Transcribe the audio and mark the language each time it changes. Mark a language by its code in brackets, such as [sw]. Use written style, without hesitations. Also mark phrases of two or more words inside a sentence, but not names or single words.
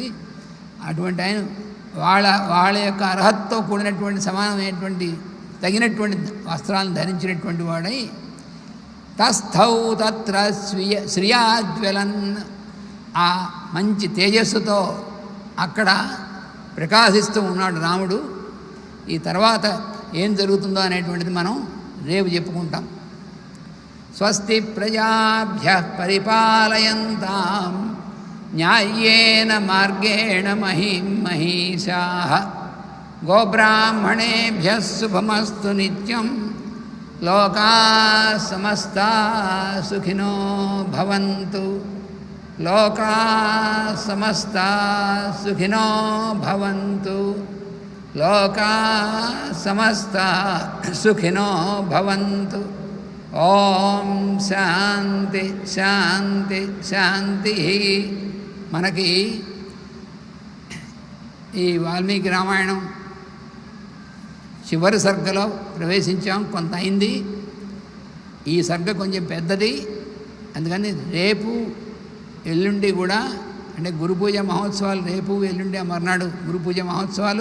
[te] అటువంటి ఆయన వాళ్ళ యొక్క అర్హతతో కూడినటువంటి సమానమైనటువంటి తగినటువంటి వస్త్రాలను ధరించినటువంటి వాడై [sa] తస్థౌ తత్ర శ్రియాజ్వలన్, [te] ఆ మంచి తేజస్సుతో అక్కడ ప్రకాశిస్తూ ఉన్నాడు రాముడు. ఈ తర్వాత ఏం జరుగుతుందో అనేటువంటిది మనం రేపు చెప్పుకుంటాం. [sa] స్వస్తి ప్రజాభ్యః పరిపాలయంతాం న్యాయేన మార్గేణ మహిం మహిషాః గోబ్రాహ్మణేభ్యః శుభమస్తు నిత్యం లోకాః సమస్తాః సుఖినో భవంతు. లోకాః సమస్తాః సుఖినో భవంతు. లోకాః సమస్తాః సుఖినో భవంతు. ఓం శాంతి శాంతి శాంతి. [te] మనకి ఈ వాల్మీకి రామాయణం చివరి సర్గలో ప్రవేశించాం, కొంత అయింది. ఈ సర్గ కొంచెం పెద్దది, అందుకని రేపు ఎల్లుండి కూడా అంటే గురు పూజ మహోత్సవాలు, రేపు ఎల్లుండి మర్నాడు గురు పూజ మహోత్సవాలు.